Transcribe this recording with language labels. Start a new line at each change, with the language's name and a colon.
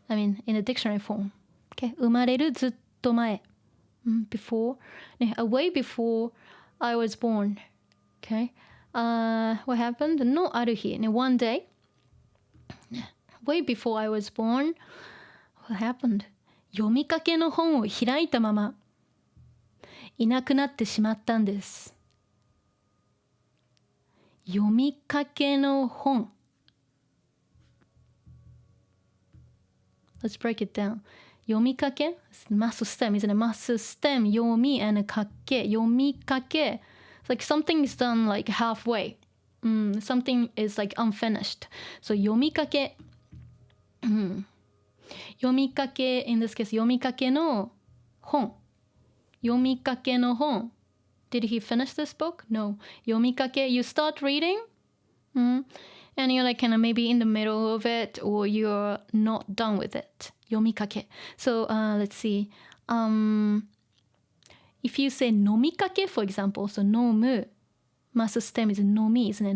English: I mean, in the dictionary form. Okay? 生まれるずっと前 before, way before I was born. Okay? What happened?
Japanese: のある日
English: one day, way before I was born, what happened?
Japanese: 読みかけの本を開いたままいなくなってしまったんです。
English: 読みかけの本 Let's break it down. 読みかけ must stem, isn't it? Must stem 読み and かけ読みかけ It's like something is done like halfway. Something is like unfinished. So 読みかけ読みかけ in this case 読みかけの本読みかけの本 Did he finish this book? No. 読みかけ You start reading and you're like kind of maybe in the middle of it or you're not done with it. 読みかけ So let's see. If you say 飲みかけ for example, so 飲む must stem is 飲み isn't it?